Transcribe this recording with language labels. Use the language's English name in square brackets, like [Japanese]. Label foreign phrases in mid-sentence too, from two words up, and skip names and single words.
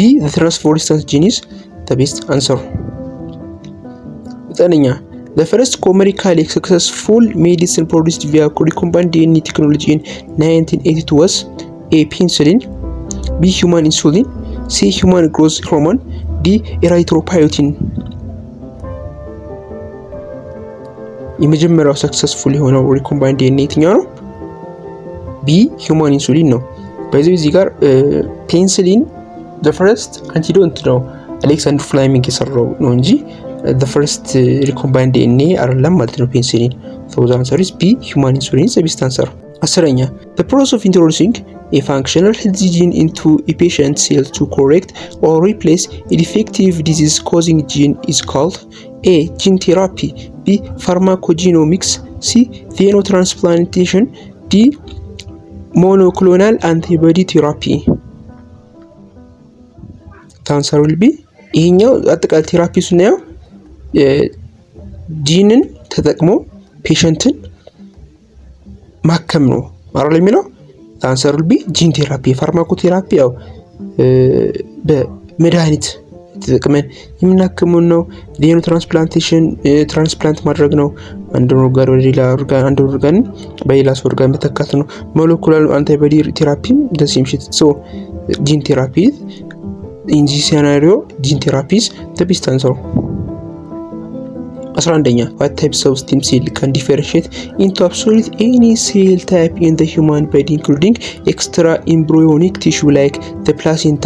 [English] The transfer resistance gene is the best answer. The first commercially successful medicine produced via recombinant DNA technology in 1982 was A. Penicillin, B. Human insulin, C. Human growth hormone, D. Erythropoietin. [Amharic] የመጀመሪያው ሰክሰስፉል የሆነው [English] recombined DNA [Amharic] የትኛው ነው? [English] B human insulin [Amharic] ነው። በዚህ ጋር ፔንሲሊን [English] the first [Amharic] አንቲዶንት ነው አሌክሳንደር ፍላሚንግ የሰራው ነው እንጂ [English] the first recombined DNA [Amharic] አይደለም ማለት ነው ፔንሲሊን። [English] so the answer is B human insulin is the best answer. አስረኛ the process of introducing a functional healthy gene into a patient cell to correct or replace a defective disease causing gene is called A. Gene therapy, B. Pharmacogenomics, C. Xenotransplantation, D. Monoclonal antibody therapy. The answer will be [Amharic] ይሄኛው አጠቃላይ ቴራፒ ስናየው ጂንን ተጠቅሞ ፔሸንትን ማከም ነው ማለት የሚለው። [English] the answer will be gene therapy. [Amharic] ፋርማኮቴራፒ ያው በመድኃኒት ተጠቅመን የምናክመው ነው። [English] xeno transplantation [Amharic] ትራንስፕላንት ማድረግ ነው። አንድ ኦርጋን ወደ ሌላ ኦርጋን፣ አንድ ኦርጋን በሌላ ሰው ኦርጋን መተካት ነው። [English] molecular antibody therapy [Amharic] ደሴም ሽት ሶ [English] gene therapy in this scenario gene therapy is the best answer. 11ኛ what types of stem cell can differentiate into absolutely any cell type in the human body including extra embryonic tissue like the placenta?